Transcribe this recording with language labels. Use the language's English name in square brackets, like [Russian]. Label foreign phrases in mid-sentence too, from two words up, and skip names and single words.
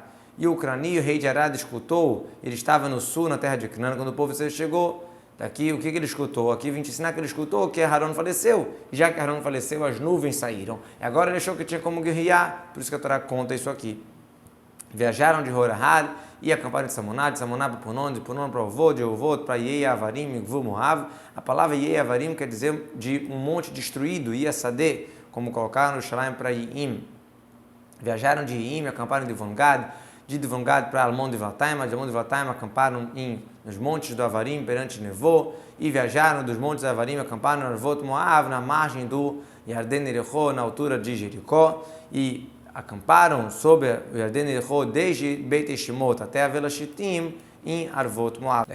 [Portuguese] E o Crani, o rei de Arad, escutou, ele estava no sul, na terra de Canaã, quando o povo chegou. Daqui, o que ele escutou? Aqui vim te ensinar que ele escutou que Aharon faleceu. E já que Aharon faleceu, as nuvens saíram. E agora ele achou que tinha como guerrear, por isso que a Torá conta isso aqui. Viajaram de Horahad e acamparam de Samoná para Punon, de Punon para Ovot, de Ovot para Yei Avarim, Gvu Moav. A palavra Yei Avarim quer dizer de um monte destruído, Iasadeh, como colocaram no Shalaim para Yim. Viajaram de Yim, acamparam de Vongad, de Devongad para Almon de Valtaima, de Almon de Valtaima acamparam nos montes do Avarim perante Nevô, e viajaram dos montes do Avarim, acamparam no Arvot Moav, na margem do Yarden Erechó, na altura de Jericó, e acamparam sobre o Yarden Erechó desde Beit Shemot até a Vela Shittim, em Arvot Moav.